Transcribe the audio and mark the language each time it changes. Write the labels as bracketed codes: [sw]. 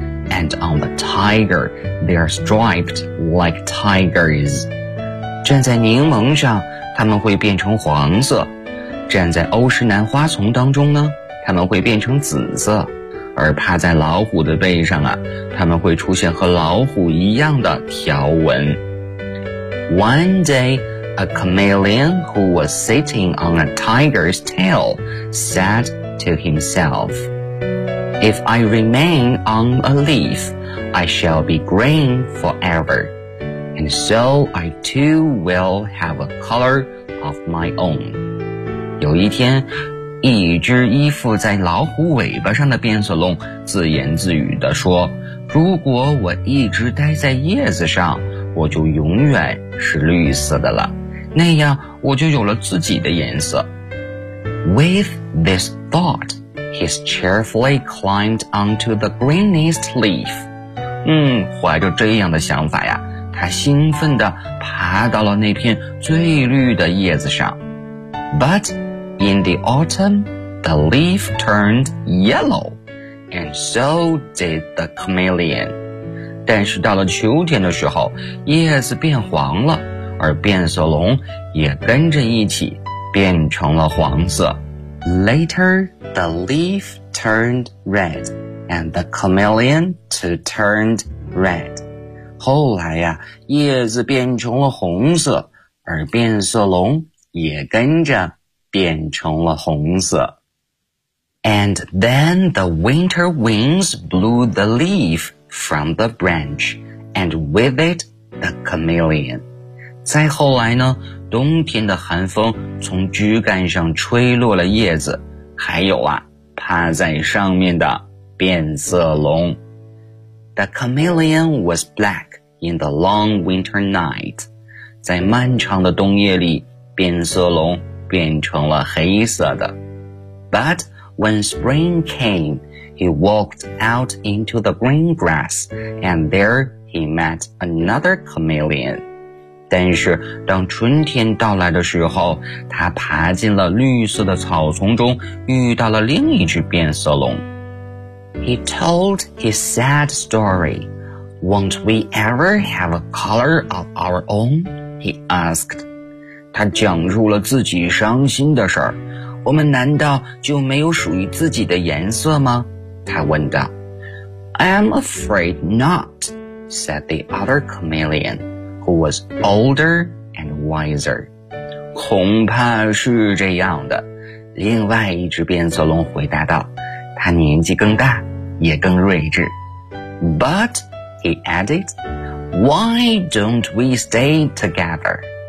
[en] And on the tiger, they are striped like tigers. [zh] 站在柠檬上，它们会变成黄色。站在欧石南花丛当中呢，它们会变成紫色。而趴在老虎的背上啊，它们会出现和老虎一样的条纹。 [en] One day, a chameleon who was sitting on a tiger's tail said to himself, If I remain on a leaf, I shall be green forever, and so I too will have a color of my own. [zh] 有一天，一只依附在老虎尾巴上的变色龙自言自语地说，如果我一直待在叶子上，我就永远是绿色的了，那样我就有了自己的颜色。 [en] With this thought, he cheerfully climbed onto the greenest leaf. [zh] 怀着这样的想法呀，他兴奋地爬到了那片最绿的叶子上。 [en] ButIn the autumn, the leaf turned yellow, and so did the chameleon. [zh] 但是到了秋天的时候，叶子变黄了，而变色龙也跟着一起变成了黄色。 [en] Later, the leaf turned red, and the chameleon too turned red. [zh] 后来呀，叶子变成了红色，而变色龙也跟着变成了红色。 [en] And then the winter winds blew the leaf from the branch, and with it the chameleon. [zh] 再后来呢，冬天的寒风从枝干上吹落了叶子，还有啊，趴在上面的变色龙。 [en] The chameleon was black in the long winter night. [zh] 在漫长的冬夜里，变色龙变成了黑色的。 [en] But when spring came, he walked out into the green grass, and there he met another chameleon. [zh] 但是当春天到来的时候，他爬进了绿色的草丛中，遇到了另一只变色龙。 [en] He told his sad story. Won't we ever have a color of our own? He asked. [zh] 他讲述了自己伤心的事儿，我们难道就没有属于自己的颜色吗？他问道。 [en] I am afraid not, said the other chameleon, who was older and wiser. [zh] 恐怕是这样的，另外一只变色龙回答道，他年纪更大，也更睿智。 [en] But, he added, why don't we stay together?